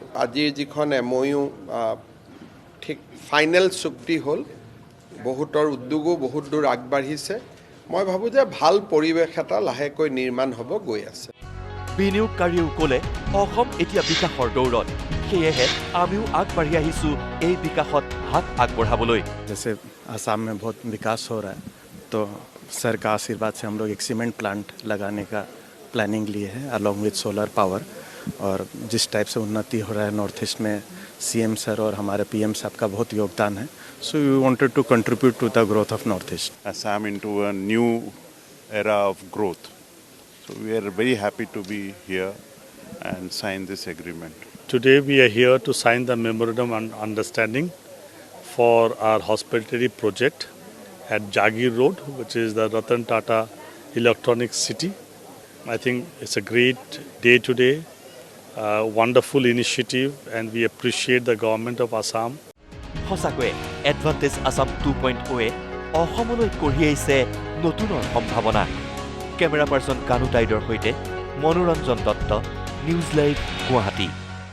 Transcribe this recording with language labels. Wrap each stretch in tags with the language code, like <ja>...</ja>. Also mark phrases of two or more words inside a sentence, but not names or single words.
<as>আজিৰ যিখন MOU ঠিক ফাইনেল চুক্তি হ'ল, বহুতৰ উদ্যোগো বহুত দূৰ আগবাঢ়িছে। মই ভাবোঁ যে ভাল পৰিৱেশ এটা লাহেকৈ নিৰ্মাণ হ'ব গৈ আছে। বিনিয়োগকাৰীয়েও ক'লে অসম এতিয়া বিকাশৰ দৌৰত, সেয়েহে আমিও আগবাঢ়ি আহিছোঁ এই বিকাশত হাত আগবঢ়াবলৈ।</as> <hi>जैसे आसाम में बहुत विकास हो रहा है तो सर का आशीर्वाद से हम लोग एक</hi> <en>cement plant</en> <hi>लगाने का प्लानिंग लिए है</hi> <en>along with solar power.</en> <hi>और जिस टाइप से उन्नति हो रहा है</hi> <en>North East</en> <hi>में CM सर और हमारे PM साहब का बहुत योगदान है.</hi> <en>So we wanted to contribute to the growth of Northeast. Assam into a new era of growth. So we are very happy to be here and sign this agreement. Today we are here to sign the memorandum on understanding for our hospitality project at Jagir Road, which is the Ratan Tata Electronic City. I think it's a great day today, a wonderful initiative, and we appreciate the government of Assam.</en> <as>সঁচাকৈয়ে এডভান্টেজ আছাম 2.0 অসমলৈ কঢ়িয়াইছে নতুনৰ সম্ভাৱনা।</as> <en>camera person</en> <as>কানু টাইডৰ সৈতে মনোৰঞ্জন দত্ত, নিউজ লাইভ, গুৱাহাটী।</as>